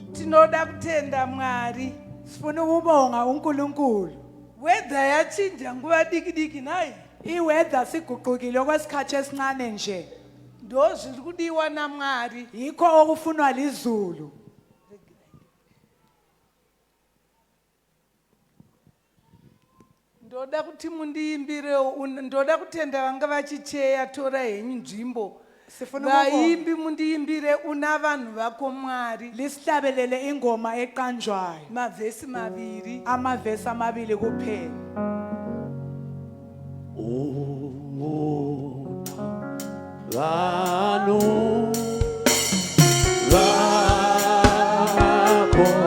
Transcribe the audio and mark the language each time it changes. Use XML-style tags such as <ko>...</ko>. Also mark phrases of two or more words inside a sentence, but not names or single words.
<sn>Tinoda kutenda Mwari.</sn> <nd>Sifuna ukubonga uNkulunkulu.</nd> <sn>Weather yachinja nguva diki nayi.</sn> <nd>Iweather siguqukile okwesikhathi esincane nje.</nd> <sn>Ndo zviri kudiwa naMwari.</sn> <nd>Yikho okufunwa lizulu.</nd> <sn>Ndoda kuti mundiimbire, ndoda kutenda vanga vachicheya tora henyu nzvimbo. Vaimbi mundiimbire una vanhu vako Mwari.</sn> <nd>Lisihlabelele ingoma eqanjwayo.</nd> <sn>Mavhesi maviri.</sn> <nd>Amavesi amabili kuphela.</nd> <sn>Vanhu vako</sn>